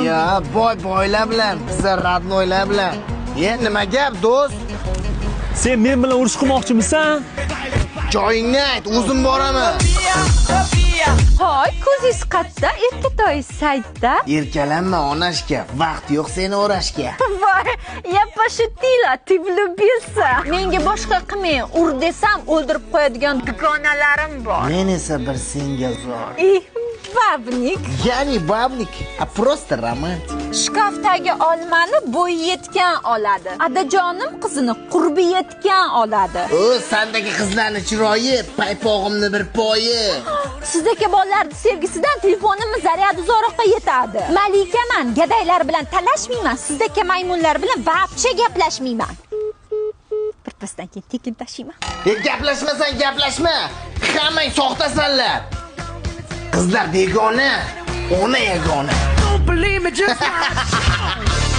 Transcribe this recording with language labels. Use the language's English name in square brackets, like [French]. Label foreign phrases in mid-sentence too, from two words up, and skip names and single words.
[Uzbek] Ya, boy boylar bilan, bizlar radnoylar bilan. E, nima gap, do'st? Sen men bilan urush qilmoqchimisan? Joyingni ayt, o'zim boraman. Hoy, ko'zingiz qayerda? Erkatoy saytda. Erkalanma, onashka, vaqt yo'q seni o'rashga. Voy, [Russian] я пошутила, ты влюбился. [Uzbek] Menga boshqa qilmang, ur desam, o'ldirib qo'yadigan dugonalarim bor. Men esa bir senga zor. Ih, babnik. Ya'ni babnik, a, просто romantik. Shkafdagi olmani bo'yi yetgan oladi. Adajonim qizini qurbi yetgan oladi. O, sandagi qizlarni chiroyi, paypog'imni bir poyi. Sizdagi bolalarni sevgisidan telefonimni zaryadi uzoqqa yetadi. Malikaman, gadaylar bilan talashmayman, sizdagi maymunlar bilan вообще gaplashmayman. Bir pasdan keyin tekin tashiyman. E, gaplashmasang, gaplashma. Hammang soxtasanlar. Qizlar begona, ona yagona. [English] Don't believe me, just watch.